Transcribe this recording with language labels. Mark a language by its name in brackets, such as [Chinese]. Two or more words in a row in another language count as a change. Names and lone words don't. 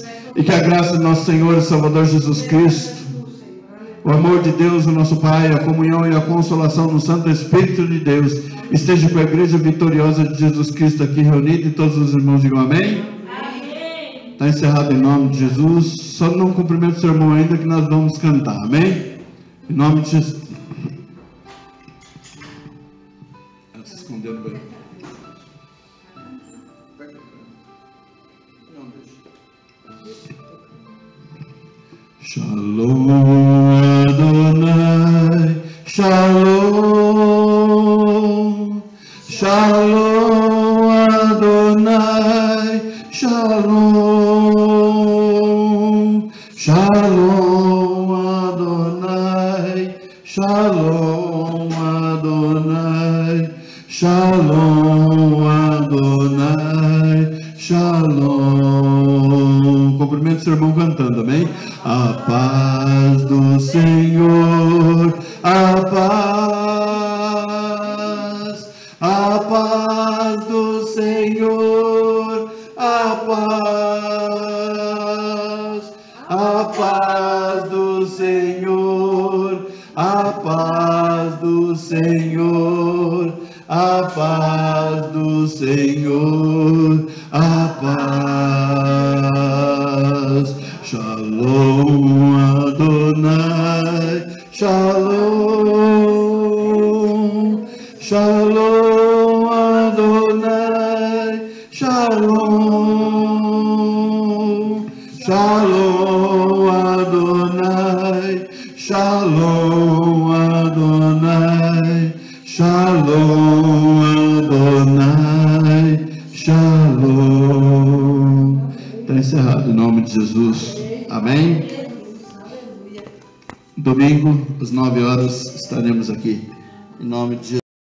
[Portuguese] E que a graça do nosso Senhor e Salvador Jesus Cristo, o amor de Deus, o nosso Pai, a comunhão e a consolação do Santo Espírito de Deus esteja com a igreja vitoriosa de Jesus Cristo aqui reunida, e todos os irmãos digam amém. Está encerrado em nome de Jesus. Só não cumprimento o seu irmão ainda, que nós vamos cantar, amém? Em nome de Jesus. Ela se escondeu no banheiro. [Hebrew] שלום אדוני, שלום, שלום אדוני, שלום, שלום אדוני, שלום אדוני, שלום אדוני, שלום. [Portuguese] Cumprimento o seu irmão cantando, amém? A paz do Senhor, a paz do Senhor, a paz do Senhor, a paz do Senhor, a paz do Senhor, a paz. [Hebrew] שלום אדוני, שלום, שלום אדוני, שלום, שלום אדוני, שלום אדוני, שלום אדוני, שלום. [Portuguese] Está encerrado em nome de Jesus. Amém? Domingo, às 9 horas, estaremos aqui. Em nome de Jesus.